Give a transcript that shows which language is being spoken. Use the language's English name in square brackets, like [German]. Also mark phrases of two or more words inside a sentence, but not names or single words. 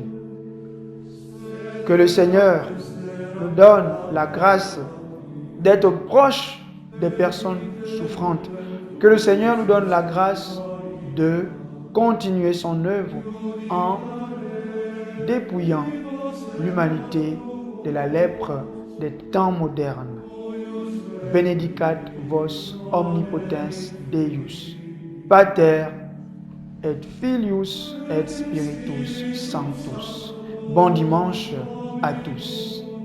[French] Que le Seigneur nous donne la grâce d'être proche des personnes souffrantes. Que le Seigneur nous donne la grâce de continuer son œuvre en dépouillant l'humanité de la lèpre des temps modernes. [Latin] Benedicat vos omnipotens Deus, Pater et Filius et Spiritus Sanctus. [French] Bon dimanche à tous.